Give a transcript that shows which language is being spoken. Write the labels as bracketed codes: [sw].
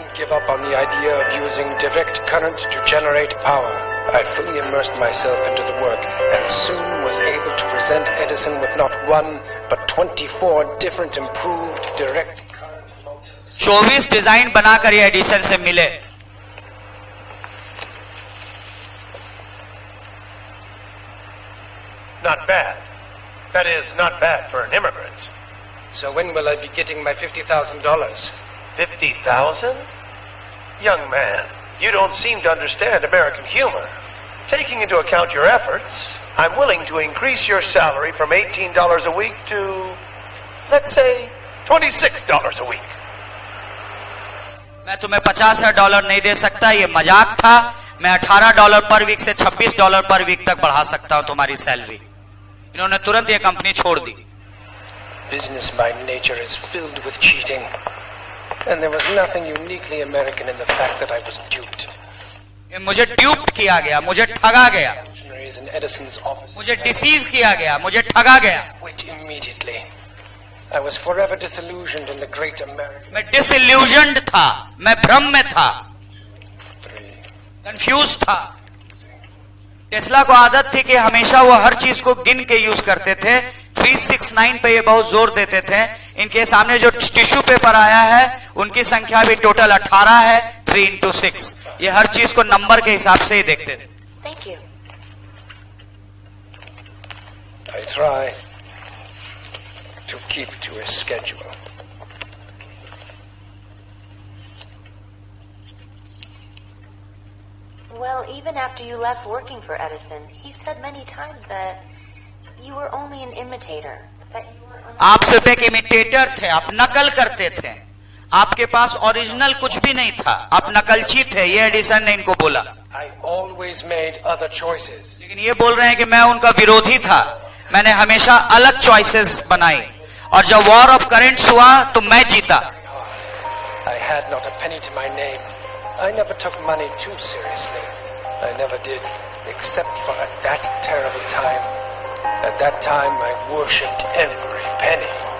[en] Up on the idea of using direct current to generate power. I fully immersed myself into the work and soon was able to present Edison with not one but 24 different improved direct current motors. [hi] 24 design बनाकर ये Edison से मिले। [en] Not bad. That is, not bad for an immigrant. So when will I be getting my $50,000? 50,000? Young man, you don't seem to understand American humor. Taking into account your efforts, I'm willing to increase your salary from $18 a week to, let's say, $26 a week. [hi] मैं तुम्हें $50,000 नहीं दे सकता, ये मजाक था। मैं $18 पर week से $26 पर वीक तक बढ़ा सकता हूं तुम्हारी सैलरी। इन्होंने तुरंत ये कंपनी छोड़ दी। [en] Business by nature is filled with cheating. And there was nothing uniquely American in the fact that I was duped. [hi] मुझे ड्यूप्ड किया गया, मुझे ठगा गया, [en] In Edison's office, [hi] मुझे डिसीव किया गया, मुझे ठगा गया। [en] quit immediately. I was forever disillusioned in the great American. [hi] मैं डिसइल्यूजन्ड था, मैं भ्रम में था, [en] 3. [hi] कंफ्यूज था। टेस्ला को आदत थी कि हमेशा वो हर चीज को गिन के यूज करते थे। 369 पे ये बहुत जोर देते थे। इनके सामने जो टिश्यू पेपर आया है उनकी संख्या भी टोटल 18 है, 3 into 6। ये हर चीज को नंबर के हिसाब से ही देखते थे। [en] Thank you. I try to keep to a schedule. Well, even after you left working for Edison, he said many times that you were only an imitator. That you were [hi] आप सिर्फ एक imitator थे, आप नकल करते थे, आपके पास original कुछ भी नहीं था, आप नकलची थे। ये एडिसन ने इनको बोला। [en] I always made other choices. [hi] लेकिन ये बोल रहे हैं कि मैं उनका विरोधी था, मैंने हमेशा अलग चॉइसेस बनाई, और जब वॉर ऑफ करेंट्स हुआ तो मैं जीता। [en] I had not a penny to my name. I never took money too seriously. I never did, except for at that terrible time. At that time, I worshipped every penny.